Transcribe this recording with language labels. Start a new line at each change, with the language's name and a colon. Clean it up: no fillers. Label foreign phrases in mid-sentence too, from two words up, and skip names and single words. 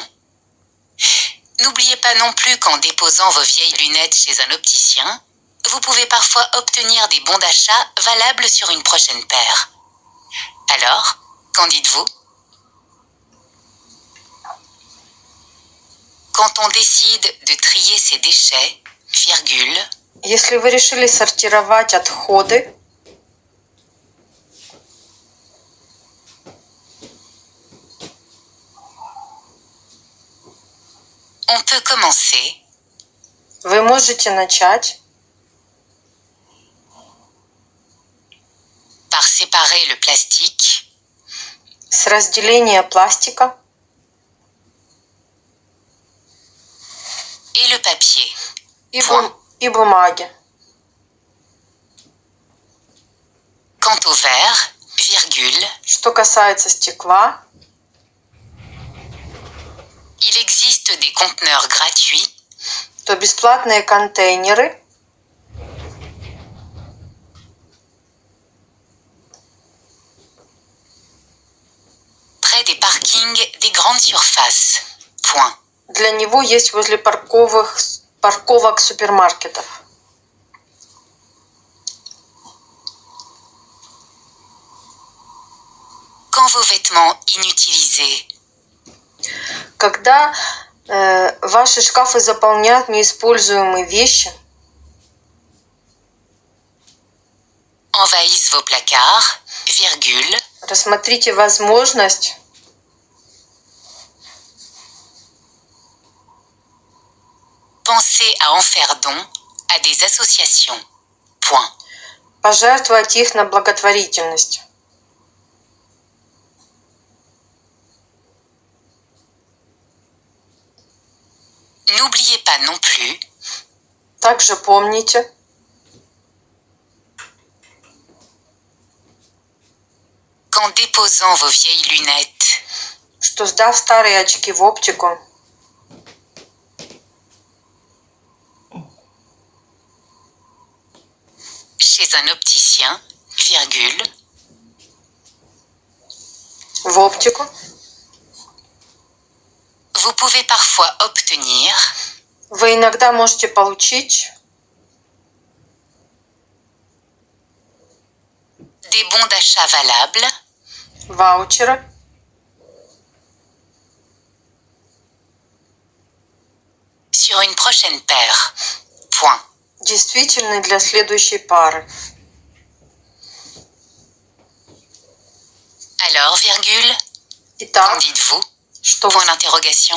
French: N'oubliez pas non plus qu'en déposant vos vieilles lunettes chez un opticien, vous pouvez parfois obtenir des bons d'achat valables sur une prochaine paire. Alors, qu'en dites-vous ? Quand on décide de trier ses déchets, virgule,
Russian: Если вы решили сортировать отходы,
French: on peut commencer
Russian: вы можете начать
French: par séparer le plastique
Russian: с разделения пластика
French: et le papier.
Russian: и бумаги.
French: Quant au verre, virgule,
Russian: Что касается стекла,
French: il existe des conteneurs gratuits
Russian: то бесплатные контейнеры
French: près des parkings des grandes surfaces. Point.
Russian: для него есть возле парковок супермаркетов.
French: Quand vos vêtements inutilisés
Russian: Когда ваши шкафы заполняют неиспользуемые вещи,
French: envahissent vos placards, virgule,
Russian: рассмотрите возможность
French: pensez à en faire don à des associations. Point.
Russian: пожертвовать их на благотворительность.
French: N'oubliez pas non plus
Russian: Также помните,
French: qu'en déposant vos vieilles lunettes
Russian: что сдав старые очки в оптику,
French: chez un opticien, virgule,
Russian: в оптику,
French: vous pouvez parfois obtenir
Russian: вы иногда можете получить
French: des bons d'achat valables
Russian: ваучеры
French: sur une prochaine paire. Point.
Russian: действительны для следующей пары.
French: Alors, virgule, qu'en
Russian: Итак,
French: dites-vous?
Russian: что
French: Point d'interrogation.